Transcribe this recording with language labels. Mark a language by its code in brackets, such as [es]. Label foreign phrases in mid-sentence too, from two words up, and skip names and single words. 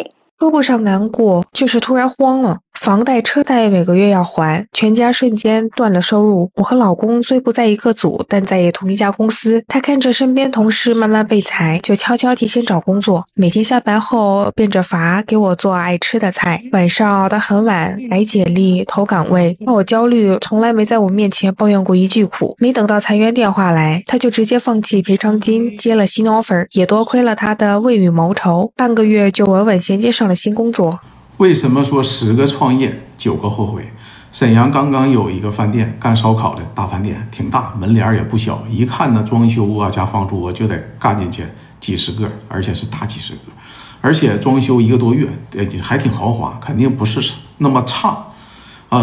[zh] 說不上難過，就是突然慌了。房貸、車貸每個月要還，全家瞬間斷了收入。我和老公雖不在一個組，但在也同一家公司。他看着身邊同事慢慢被裁，就悄悄提前找工作。每天下班後變着法給我做愛吃的菜，晚上熬得很晚，改簡歷、投崗位，讓我焦慮。從來沒在我面前抱怨過一句苦。沒等到裁員電話來，他就直接放棄賠償金，接了新 offer， 也多虧了他的未雨綢繆，半個月就穩穩銜接上了新工作。為什麼說10個創業9個後悔？瀋陽剛剛有一個飯店，幹燒烤的大飯店，挺大，門臉也不小，一看呢裝修啊加房租啊就得幹進去幾十個，而且是大幾十個，而且裝修1個多月，還挺豪華，肯定不是那麼差啊。